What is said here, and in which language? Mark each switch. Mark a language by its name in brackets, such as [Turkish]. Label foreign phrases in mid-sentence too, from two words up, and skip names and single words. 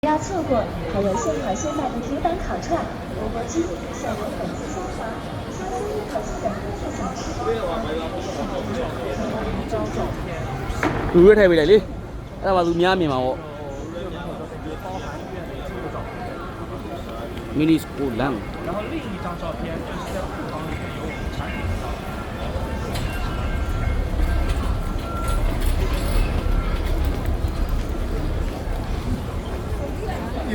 [Chinese] 不要错过，还有现烤现卖的铁板烤串、钵钵鸡、效果粉丝虾滑、虾丝一口气等特小吃。 [Burmese] လူရွက်ထည့်ပေးလိုက်လေအဲ့ဒါမှသူများမြင်မှာပေါ့မီနီစကူလန် [Chinese] 然后另一张照片就是在库房里面有我们产品的照片。